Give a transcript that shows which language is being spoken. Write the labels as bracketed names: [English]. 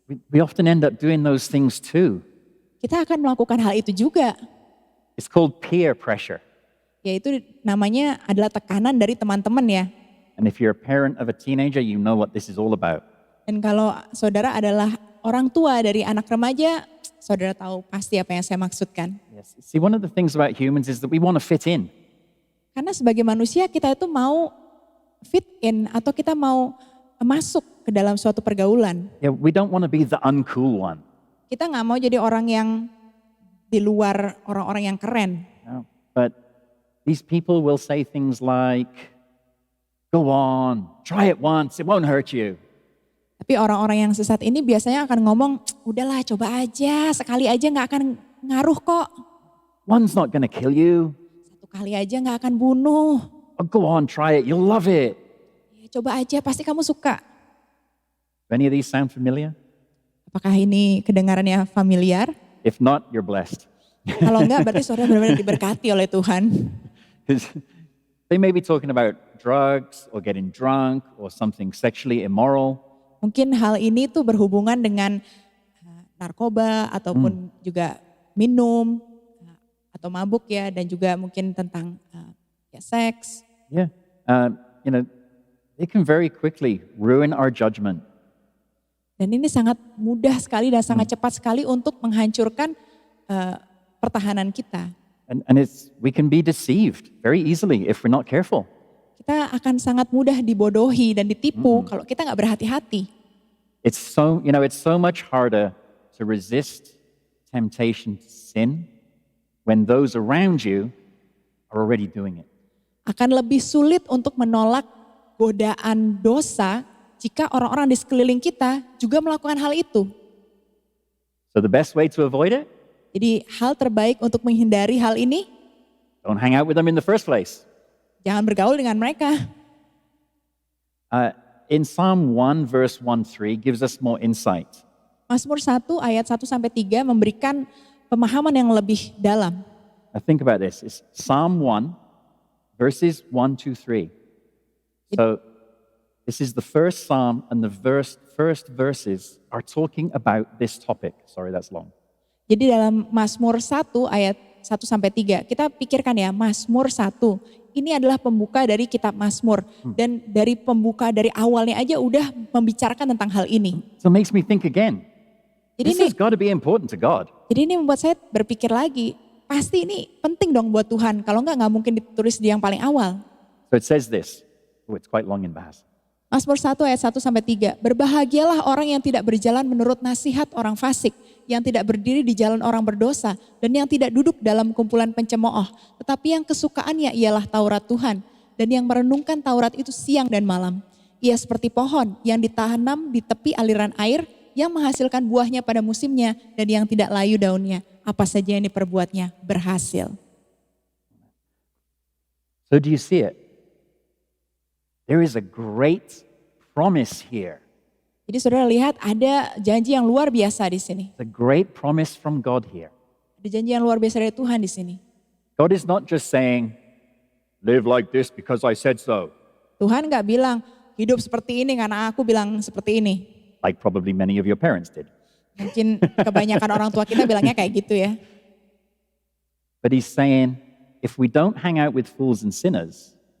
[English] we often end up doing those things too. [Indonesian] kita akan melakukan hal itu juga. [English] It's called peer pressure. [Indonesian] Yaitu namanya adalah tekanan dari teman-teman ya. [English] And if you're a parent of a teenager, you know what this is all about. [Indonesian] Dan kalau saudara adalah orang tua dari anak remaja, saudara tahu pasti apa yang saya maksudkan. [English] Yes. See, one of the things about humans is that we want to fit in. [Indonesian] Karena sebagai manusia kita itu mau [English] fit in [Indonesian] atau kita mau masuk ke dalam suatu pergaulan. [English] Yeah, we don't want to be the uncool one. [Indonesian] Kita nggak mau jadi orang yang di luar orang-orang yang keren. [English] No. But these people will say things like, go on, try it once, it won't hurt you. [Indonesian] Tapi orang-orang yang sesat ini biasanya akan ngomong, udahlah coba aja, sekali aja nggak akan ngaruh kok. [English] One's not going to kill you. [Indonesian] Satu kali aja nggak akan bunuh. [English] Oh, go on, try it, you'll love it. [Indonesian] Ya, coba aja, pasti kamu suka. [English] Do any of these sound familiar? [Indonesian] Apakah ini kedengarannya familiar? [English] If not, you're blessed. [Indonesian] Kalau enggak berarti saudara benar-benar diberkati oleh Tuhan. [English] 'Cause they may be talking about drugs or getting drunk or something sexually immoral. [Indonesian] Mungkin hal ini tuh berhubungan dengan narkoba ataupun juga minum atau mabuk ya, dan juga mungkin tentang ya, seks. [English] Yeah. You know, they can very quickly ruin our judgment. [Indonesian] Dan ini sangat mudah sekali dan sangat cepat sekali untuk menghancurkan pertahanan kita. [English] And we can be deceived very easily if we're not careful. [Indonesian] Kita akan sangat mudah dibodohi dan ditipu kalau kita nggak berhati-hati. [English] It's so much harder to resist temptation to sin when those around you are already doing it. [Indonesian] Akan lebih sulit untuk menolak godaan dosa jika orang-orang di sekeliling kita juga melakukan hal itu. [English] So the best way to avoid it, [Indonesian] Jadi hal terbaik untuk menghindari hal ini, [English] don't hang out with them in the first place. [Indonesian] jangan bergaul dengan mereka. [English] In Psalm 1 verse 1-3 gives us more insight. [Indonesian] Mazmur 1 ayat 1-3 memberikan pemahaman yang lebih dalam. [English] Now think about this. It's Psalm 1 verses 1-3. So this is the first psalm, and the first verses are talking about this topic. Sorry, that's long. [Indonesian] Jadi dalam Mazmur 1 ayat 1-3, kita pikirkan ya, Mazmur 1 ini adalah pembuka dari kitab Mazmur. Dan dari pembuka dari awalnya aja udah membicarakan tentang hal ini. [English] So it makes me think again. [Indonesian] Jadi [English] This [Indonesian] ini, [English] has got to be important to God. [Indonesian] jadi ini membuat saya berpikir lagi, pasti ini penting dong buat Tuhan. Kalau nggak mungkin ditulis di yang paling awal. [English] So it says this. Oh, it's quite long in bahasa. [Indonesian] Mazmur 1 ayat 1-3, berbahagialah orang yang tidak berjalan menurut nasihat orang fasik, yang tidak berdiri di jalan orang berdosa, dan yang tidak duduk dalam kumpulan pencemooh, tetapi yang kesukaannya ialah Taurat Tuhan, dan yang merenungkan Taurat itu siang dan malam. Ia seperti pohon yang ditanam di tepi aliran air yang menghasilkan buahnya pada musimnya dan yang tidak layu daunnya. Apa saja yang diperbuatnya berhasil. [English] So do you see it? There is a great promise here. [Indonesian] Jadi saudara lihat ada janji yang luar biasa di sini. [English] The great promise from God here. [Indonesian] Ada janji yang luar biasa dari Tuhan di sini. [English] God is not just saying, live like this because I said so. [Indonesian] Tuhan gak bilang, hidup seperti ini karena aku bilang seperti ini. [English] Like probably many of your parents did. [Indonesian] Mungkin kebanyakan orang tua kita bilangnya kayak gitu ya. [English] But he's saying, if we don't hang out with fools and sinners,